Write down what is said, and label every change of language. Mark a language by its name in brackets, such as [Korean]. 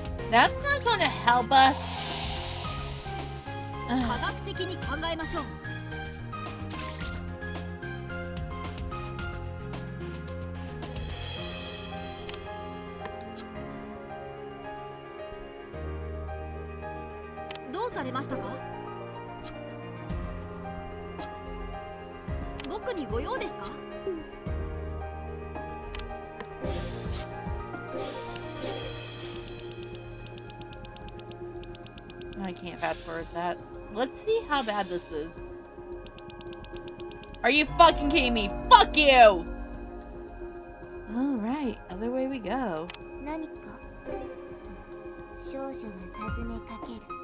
[English] That's not going to help us. [Japanese] 科学的に考えましょう。どうされましたか？僕にご用ですか？ [English] I can't fast forward that. Let's see how bad this is. Are you fucking kidding me? Fuck you! Alright, other way we go. [Japanese] 何か少女は尋ねかける。